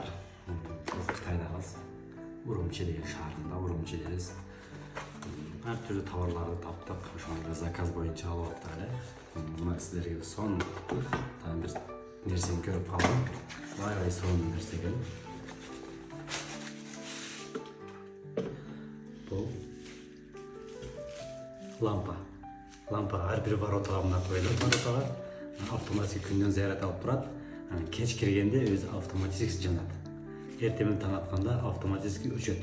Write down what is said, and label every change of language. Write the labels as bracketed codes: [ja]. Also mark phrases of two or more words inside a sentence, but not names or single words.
[uz] Biz Xitoydamiz. Urumchi degan shaharda, Urumchi'deyiz. Har turli tovarlarni topdik. O'shanda zakaz bo'yicha olyapti. Mana sizlarga son bir narsani ko'rib qoldim. [ky] Aябай сонун нерсе экен. Бул лампа ар бир воротага мына коюлат, воротага автоматик күндөн заряд алып турат. Кеч киргенде өзү автоматик жанат. Эртең таң атканда автоматик өчөт.